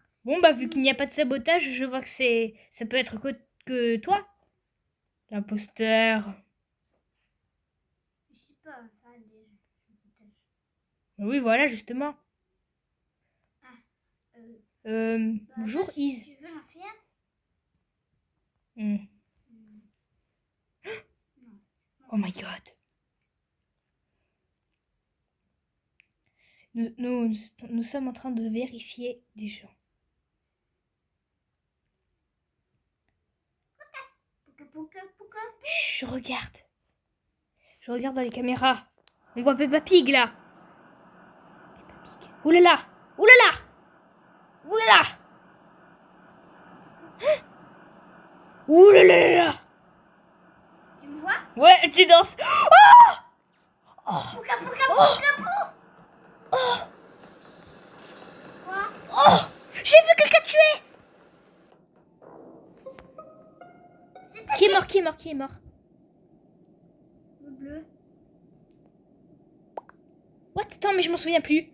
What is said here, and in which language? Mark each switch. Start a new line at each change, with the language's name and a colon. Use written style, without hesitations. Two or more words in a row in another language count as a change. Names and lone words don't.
French: Bon, bah, vu qu'il n'y a pas de sabotage, je vois que ça peut être que toi. L'imposteur. Je sais pas, ça des tâches. Oui, voilà, justement. Bah, Bonjour, ça, Is. si tu veux en faire.
English: Oh my god.
French: Nous sommes en train de vérifier des gens. Chut, je regarde. Je regarde dans les caméras. On voit Peppa Pig là. Peppa Pig. Ouh là là. Ouh là là. Ouh là là. Ouh là là là. Tu me vois? Ouais, tu danses. Oh! Oh! Pouka, pouka, pouka, pouka. Oh! Quoi? Oh! J'ai vu quelqu'un tuer. Qui est mort? Qui est mort? Qui est mort? Le bleu. What? Attends, mais je m'en souviens plus.